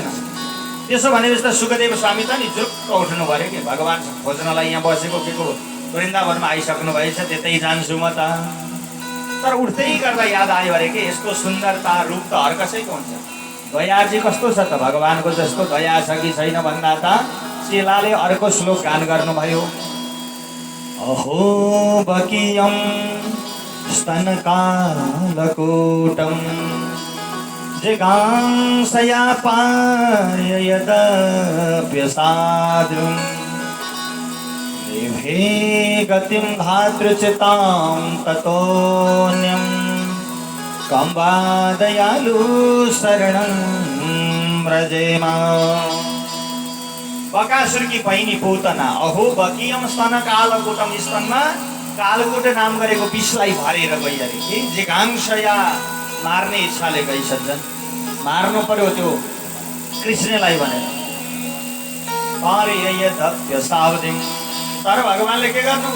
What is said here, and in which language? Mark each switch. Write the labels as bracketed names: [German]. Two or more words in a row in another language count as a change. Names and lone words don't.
[Nepali] त्यसो भनेपछि त सुखदेव स्वामी त नि जुरुक्क उठ्नु पर्यो कि भगवान खोज्नलाई यहाँ बसेको के को वृन्दावनमा आइसक्नु भएछ, त्यतै जान्छु म त। तर उठ्दै गर्दा याद आयो अरे कि यस्तो सुन्दरता रूप त हर कसैको हुन्छ। दया चाहिँ कस्तो छ त? भगवानको जस्तो दया छ कि छैन भन्दा त चेलाले अर्को श्लोक गान गर्नुभयो। [Sanskrit] अहो बकियं स्तनकालकूटं जिगांसया पाययदप्यसाद्रुं विभे गतिं धातृचितां ततोऽन्यं कं वा दयालु शरणं व्रजेमा। [Nepali] बकासुर की बहिनी पूतना [Sanskrit] अहो बकियम स्तन कालकूटम, [Nepali] स्तनमा कालकूट नाम गरेको विषलाई भरेर गई अरे कि जिगांसया मार्ने इच्छाले गई सज्जन। मार्नु पर्यो त्यो कृष्णलाई भनेर। तर भगवानले के गर्नुभयो?